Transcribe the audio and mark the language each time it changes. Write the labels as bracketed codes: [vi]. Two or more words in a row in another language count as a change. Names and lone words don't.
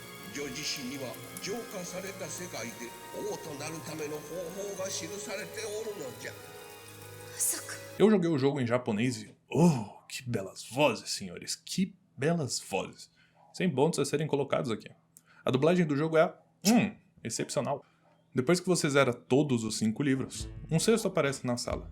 [ja] 女自身には浄化された世界で王となるための方法が記されておるのじゃ。 [pt] Eu joguei o jogo em japonês e... Oh, que belas vozes, senhores. Que belas vozes. Sem pontos a serem colocados aqui. A dublagem do jogo é... excepcional. Depois que você zera todos os 5 livros, um sexto aparece na sala.